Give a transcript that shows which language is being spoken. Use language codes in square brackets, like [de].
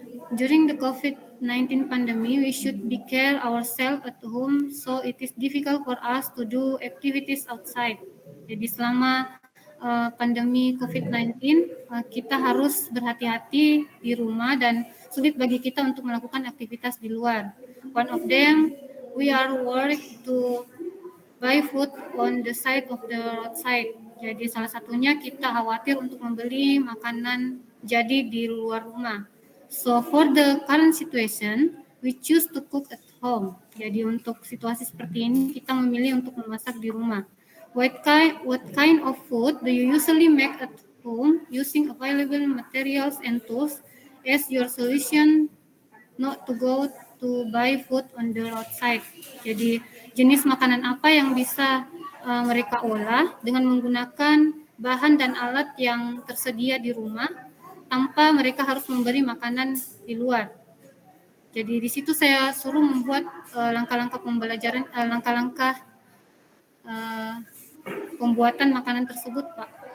[en] During the COVID-19 pandemic, we should be care ourselves at home, so it is difficult for us to do activities outside. [id] Jadi selama pandemi COVID-19, kita harus berhati-hati di rumah dan sulit bagi kita untuk melakukan aktivitas di luar. [en] One of them, we are worried to buy food on the side of the roadside. [id] Jadi salah satunya kita khawatir untuk membeli makanan jadi di luar rumah. [en] So for the current situation, we choose to cook at home. [id] Jadi untuk situasi seperti ini kita memilih untuk memasak di rumah. [en] What kind of food do you usually make at home using available materials and tools as your solution not to go to buy food on the roadside? [id] Jadi jenis makanan apa yang bisa mereka olah dengan menggunakan bahan dan alat yang tersedia di rumah tanpa mereka harus membeli makanan di luar. Jadi di situ saya suruh membuat langkah-langkah pembelajaran, langkah-langkah pembuatan makanan tersebut, Pak.